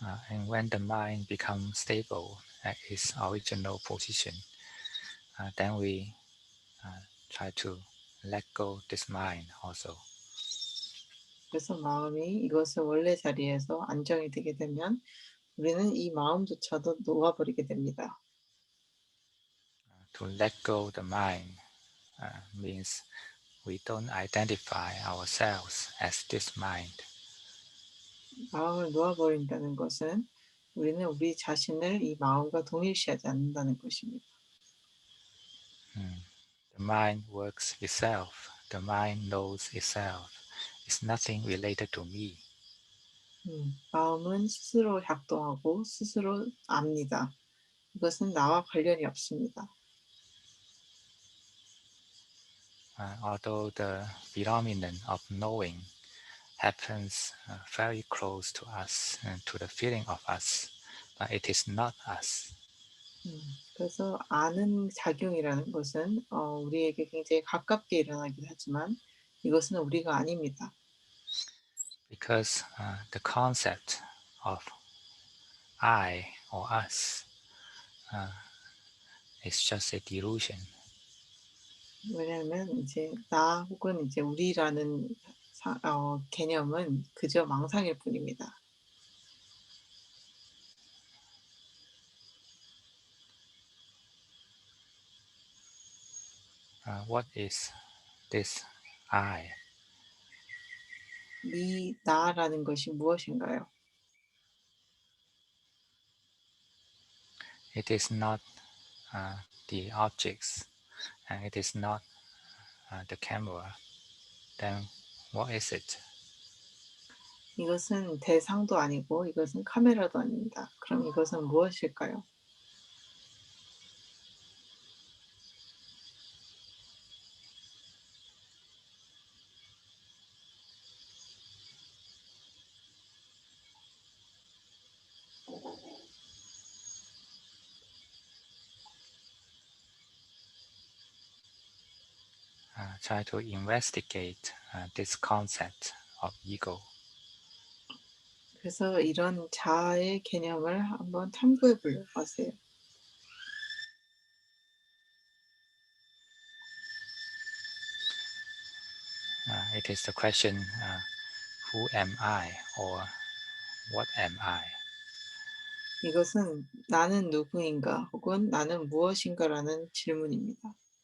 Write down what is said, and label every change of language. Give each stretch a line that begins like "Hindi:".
English: And when the mind becomes stable at its original position, then we try to let go this mind also.
Korean: 그래서 마음이 이것을 원래 자리에서 안정이 되게 되면 우리는 이 마음조차도 놓아버리게 됩니다.
English: To let go the mind means we don't identify ourselves as this mind.
Korean: 마음을 놓아버린다는 것은 우리는 우리 자신을 이 마음과 동일시하지 않는다는 것입니다.
English: Mm. The mind works itself. The mind knows itself. It's nothing related to me.
Korean: 마음은 스스로 작동하고 스스로 압니다. 이것은 나와 관련이 없습니다.
English: Although the phenomenon of knowing happens very close to us and to the feeling of us, but it is not us.
Korean: 그래서 아는 작용이라는 것은 우리에게 굉장히 가깝게 일어나긴 하지만 이것은 우리가 아닙니다.
English: Because the concept of I or us is just a delusion.
Korean: 왜냐하면 이제 나 혹은 이제 우리라는 개념은 그저 망상일 뿐입니다.
English: What is this I?
Korean: 이 나라는 것이 무엇인가요?
English: It is not uh, the objects, and it is not the camera. Then what is it?
Korean: 이것은 대상도 아니고 이것은 카메라도 아닙니다. 그럼 이것은 무엇일까요?
English: Try to investigate this concept of ego.
Korean: 그래서 이런 자아의 개념을 한번 탐구해 보려고 하세요.
English: It is the question, who am I or what am I?
Korean: 이것은 '나는 누구인가?' 혹은 '나는 무엇인가?'라는 질문입니다.